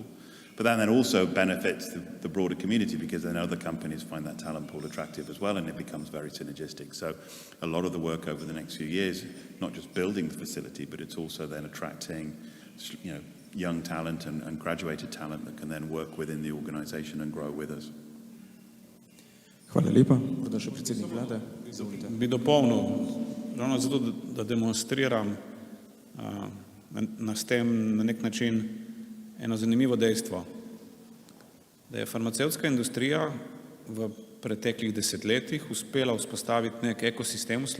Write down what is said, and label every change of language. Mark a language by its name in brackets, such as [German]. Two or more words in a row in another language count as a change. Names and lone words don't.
[English] But then also benefits the broader community, because then other companies find that talent pool attractive as well, and it becomes very synergistic. So a lot of the work over the next few years, not just building the facility, but it's also then attracting, young talent and graduated talent that can then work within the organization and grow with us. [Slovenian] Hvala lepa. Morda še predsednik vlade. Izvolite. Bi dopolnil, ravno zato, da demonstriram s tem na nek način eno zanimivo dejstvo, da je farmacevtska industrija v preteklih desetletjih uspela vzpostaviti nek ekosistem v